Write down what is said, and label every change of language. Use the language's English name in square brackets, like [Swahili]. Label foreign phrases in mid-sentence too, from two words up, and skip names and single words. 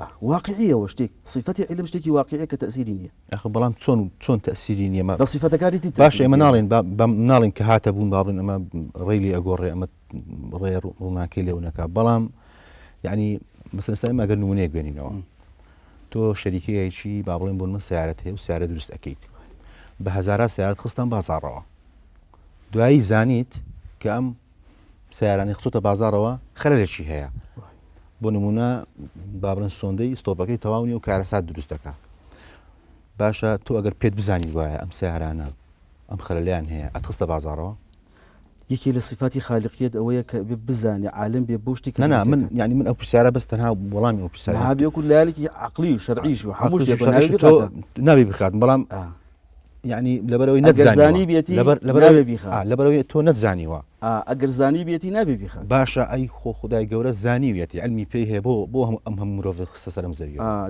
[Central Kurdish] واقعیەوە شتێک صفەتی علم شتێکی واقعیە کە تأثیری نییە ئەخ بەڵام چۆن تأثیری نییە بە صفەتەکانی باش ئێمە ناڵێن کە هاتە بوون با بڵێن ئەمە ڕێی ئەگۆڕێ ئەمە ڕێ ڕووناکەی لێو نەکا بەڵام يعني مثلا ئێمە ئەگەر نمونەیەک بێنینەوە تۆ شەریکەیەکی با بڵێن بۆ من سیارەت هەیە و سیارە دروست ئەەکەیت بە هەزارە سیارەت خستان بازاڕەوە دوایی زانیت کە ئەم سیارانەی خچۆتە بازاڕەوە خەلەلێکی هەیە بۆ نمونە با بڵێن سۆندەی ستۆپەکەی تەواو نیە و کارەسات دروست دەکات باشە تۆ ئەگەر پێت بزانی وایە ئەم سیارانە ئەم خەلەلیان هەیە ئەتخستە بازاڕەوە یەکی لە صفاتی خالقیت ئەوەیە کە بزانێ عالم بێ بۆ شتی کە من يعني من ئەو پرسیارە بەس تەنها وەڵامی ئەو پرسیارە بێکو لایەکی عقلی و شەرعیش و هەموو شتێک نابێ بخات بەڵام يعني لەبەرەوەی نەزانی بێتی لەبەرەوەی تۆ نەتزانیوە ئەگەر زانی بێتی نابێ بیخات باشە ئەی خۆ خدای گەورە زانیوێتی علمی پێی هەیە بۆ ئەم هەموو مرۆڤ خستە سەرم زەویەوە